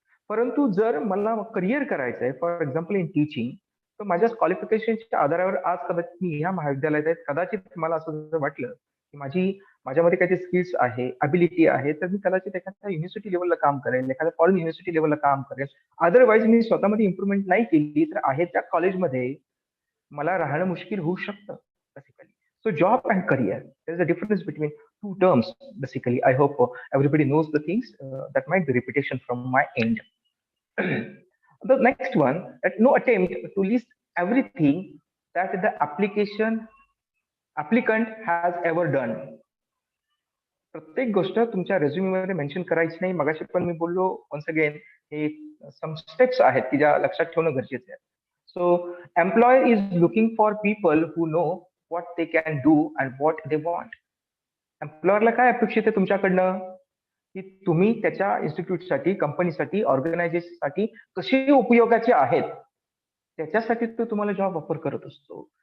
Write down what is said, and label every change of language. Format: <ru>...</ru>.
<mr>परंतु जर मला करिअर करायचं आहे,</mr> <en>for example in teaching,</en> <mr>तर माझ्या क्वालिफिकेशनच्या आधारावर आज कदाचित मी ह्या महाविद्यालयात आहे, कदाचित मला असं जर वाटलं की माझ्यामध्ये काही स्किल्स आहे, अबिलिटी आहे, तर मी कदाचित एखाद्या युनिव्हर्सिटी लेवलला काम करेल, एखाद्या फॉरेन युनिव्हर्सिटी लेवलला काम करेल. अदरवाईज मी स्वतःमध्ये इम्प्रुव्हमेंट नाही केली तर आहे त्या कॉलेजमध्ये मला राहणं मुश्किल होऊ शकतं basically.</mr> <en>So job and career, there's a difference between two terms basically. I hope everybody knows the things. That might be repetition from my end. The next one, that no attempt to list everything that the applicant has ever done.</en> <mr>प्रत्येक गोष्ट तुमच्या रेझ्युमीमध्ये mention करायची नाही. मगाशी पण मी बोललो, once again हे सम steps आहेत की ज्या लक्षात ठेवणं गरजेचं आहे.</mr> <en>So employer is looking for people who know what they can do and what they want.</en> <mr>एम्प्लॉयरला काय अपेक्षित आहे तुमच्याकडनं, की तुम्ही त्याच्या इन्स्टिट्यूटसाठी, कंपनीसाठी, ऑर्गनायझेशनसाठी कसे उपयोगाचे आहेत, त्याच्यासाठी तो तुम्हाला जॉब ऑफर करत असतो.</mr>